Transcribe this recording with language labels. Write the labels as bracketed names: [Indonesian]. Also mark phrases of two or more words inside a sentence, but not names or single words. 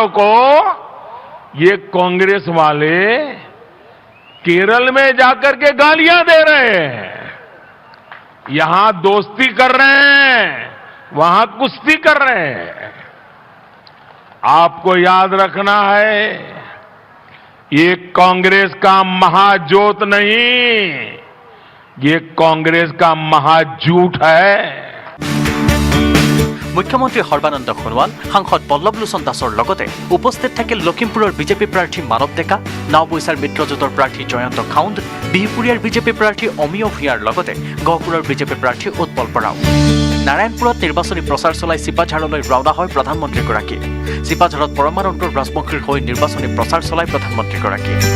[Hindi] को ये कांग्रेस वाले केरल में जाकर के गालियां दे रहे हैं यहां दोस्ती कर रहे हैं वहां कुश्ती कर रहे हैं आपको याद रखना है ये कांग्रेस का महाजोत नहीं ये कांग्रेस का महाझूठ है [Assamese] মুখ্যমন্ত্ৰী সৰ্বানন্দ সোনোৱাল সাংসদ পল্লৱ লোচন দাসৰ লগতে উপস্থিত থাকিল লখিমপুৰৰ বিজেপি প্ৰাৰ্থী মানৱ ডেকা নাওবৈচাৰ মিত্ৰজোঁটৰ প্ৰাৰ্থী জয়ন্ত খাউণ্ড বিহপুৰীয়াৰ বিজেপি প্ৰাৰ্থী অমিয় ভূঞাৰ লগতে গহপুৰৰ বিজেপি প্ৰাৰ্থী উৎপল বৰাও নাৰায়ণপুৰত নিৰ্বাচনী প্ৰচাৰ চলাই চিপাঝাৰলৈ ৰাওনা হয় প্ৰধানমন্ত্ৰীগৰাকী। চিপাঝাৰত পৰমানন্দ ৰাজবংশীৰ হৈ নিৰ্বাচনী প্ৰচাৰ চলায় প্ৰধানমন্ত্ৰীগৰাকী।